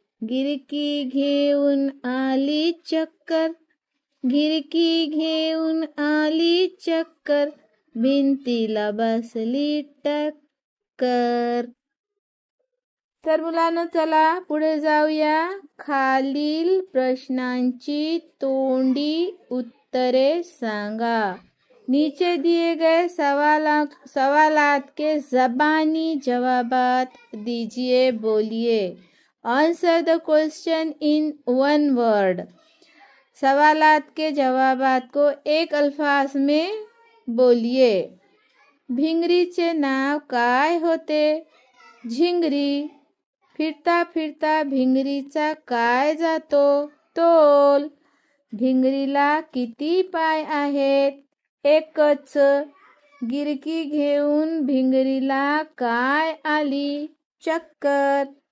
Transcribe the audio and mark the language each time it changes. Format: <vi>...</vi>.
<mr>गिरकी घेऊन आली चक्कर, गिरकी घेऊन आली चक्कर, भिंतीला बसली टक्कर. तर मुलांनो, चला पुढे जाऊया. खालील प्रश्नांची तोंडी उत्तरे सांगा.</mr> <hi>नीचे दिए गए सवालात के ज़बानी जवाबात दीजिए, बोलिए.</hi> <en>Answer the question in one word.</en> <hi>सवालात के जवाबात को एक अल्फाज में बोलिए.</hi> <mr>भिंगरीचे नाव काय होते? झिंगरी. फिरता फिरता भिंगरीचा काय जातो? तोल. भिंगरीला किती पाय आहेत? एकच. गिरकी घेऊन भिंगरीला काय आली? चक्कर.</mr>